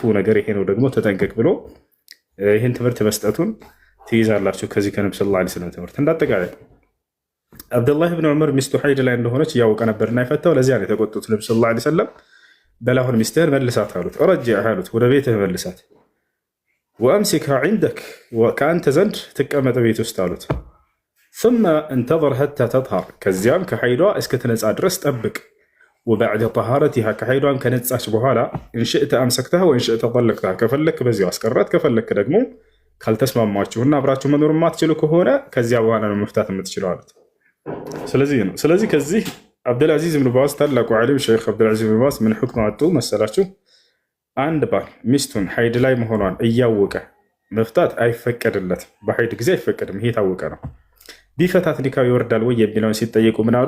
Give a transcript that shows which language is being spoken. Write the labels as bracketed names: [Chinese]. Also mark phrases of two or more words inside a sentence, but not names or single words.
[Amharic] ነገር ይሄ ነው ደግሞ ተጠንቀቅ ብሎ ይህን ትምህርት መስጠቱን ትይዛላችሁ ከዚህ ከነብዩ [Arabic] صلى الله عليه وسلم [Amharic] ትምህርት። እንዳጠቃላይ አብዱላህ ብን ዑመር ሚስቱ ሐይድ ላይ እንደሆነች እያወቀ ነበርና የፈታው። ለዚያ ነው የተቆጡት ነብዩ [Arabic] صلى الله عليه وسلم። [Amharic] በላሁን ሚስትህን መልሳት አሉት። ረጅዕ አሉት፣ ወደ ቤትህ መልሳት። ወአምሲክሃ ዒንደክ ከአንተ ዘንድ ትቀመጥ ቤት ውስጥ አሉት። [Arabic] ثم انتظر حتى تطهر [Amharic] ከዚያም ከሐይዷ እስክትነጻ ድረስ ጠብቅ። [Arabic] وبعد طهارتها [Amharic] ከሐይዷን ከነጻች በኋላ [Arabic] إن شئت أمسكتها وإن شئت طلقتها [Amharic] ከፈለክ በዚያው አስቀራት፣ ከፈለክ ደግሞ ካልተስማማችሁና አብራችሁ መኖር የማትችሉ ከሆነ ከዚያ በኋላ ነው መፍታት የምትችለው አሉት። ስለዚህ ከዚህ አብዱልዓዚዝ ብን ባዝ ታላቁ ዓሊም ሼክ አብዱልዓዚዝ ብን ባዝ ምን ሁክም አወጡ መሰላችሁ? አንድ ባል ሚስቱን ሐይድ ላይ መሆኗን እያወቀ መፍታት አይፈቀድለትም። በሐይድ ጊዜ አይፈቀድም። ይሄ የታወቀ ነው። ቢፈታት ኒካው ይወርዳል ወይ የሚለውን ሲጠየቁ ምን አሉ?